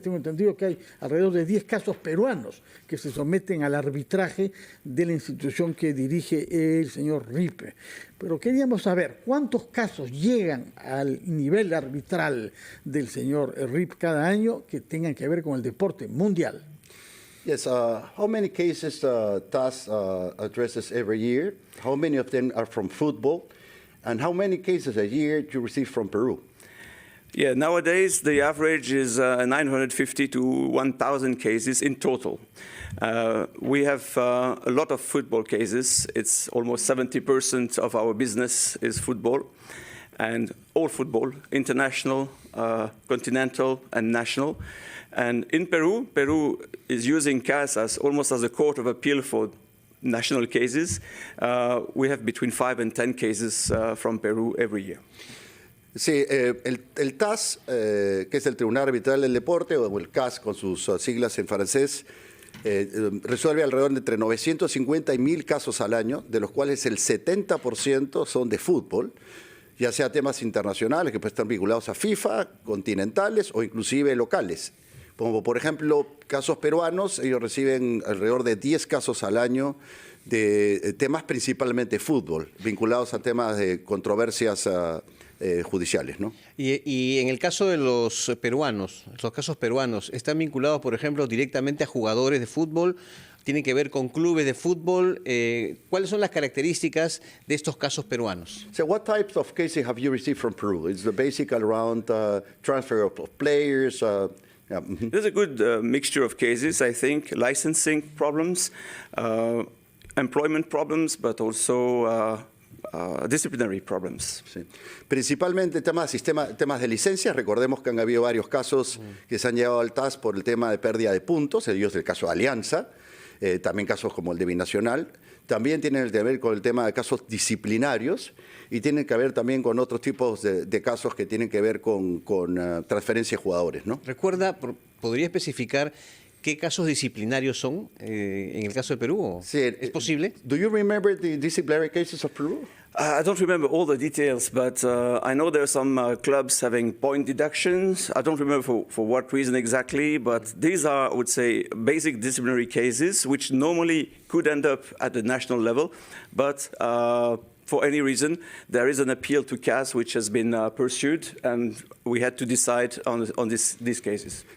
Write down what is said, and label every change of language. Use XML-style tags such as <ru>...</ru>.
<es>Tengo entendido que hay alrededor de 10 casos peruanos que se someten al arbitraje de la institución que dirige el señor Ripp. Pero queríamos saber cuántos casos llegan al nivel arbitral del señor Ripp cada año que tengan que ver con el deporte mundial.</es> <en>Yes, how many cases TAS addresses every year? How many of them are from football? And how many cases a year do you receive from Peru? Yeah, nowadays the average is 950 to 1,000 cases in total. We have a lot of football cases. It's almost 70% of our business is football, and all football, international, continental, and national. And in Peru, Peru is using CAS almost as a court of appeal for national cases. We have between 5 and 10 cases from Peru every year.</en> <es>Sí, el TAS, que es el Tribunal Arbitral del Deporte, o el CAS con sus siglas en francés, resuelve alrededor de entre 950 y 1.000 casos al año, de los cuales el 70% son de fútbol, ya sea temas internacionales que pueden estar vinculados a FIFA, continentales o inclusive locales. Como por ejemplo, casos peruanos, ellos reciben alrededor de 10 casos al año de temas principalmente fútbol, vinculados a temas de controversias judiciales, ¿no? Y en el caso de los peruanos, los casos peruanos, ¿están vinculados, por ejemplo, directamente a jugadores de fútbol? ¿Tienen que ver con clubes de fútbol? ¿Cuáles son las características de estos casos peruanos?</es> <en>So what types of cases have you received from Peru? It's the basic around transfer of players. Yeah. Mm-hmm. There's a good mixture of cases, I think. Licensing problems, employment problems, but also disciplinary problems.</en> <es>Sí. Principalmente temas de licencias. Recordemos que han habido varios casos que se han llevado al TAS por el tema de pérdida de puntos, ellos del caso de Alianza, también casos como el de Binacional. También tienen que ver con el tema de casos disciplinarios y tienen que ver también con otros tipos de casos que tienen que ver con transferencia de jugadores, ¿no? Recuerda, ¿podría especificar qué casos disciplinarios son en el caso de Perú? Sí, ¿Es posible?</es> <en>Do you remember the disciplinary cases of Peru? I don't remember all the details, but I know there are some clubs having point deductions. I don't remember for what reason exactly, but these are, I would say, basic disciplinary cases which normally could end up at the national level, but for any reason, there is an appeal to CAS which has been pursued, and we had to decide on these cases.</en>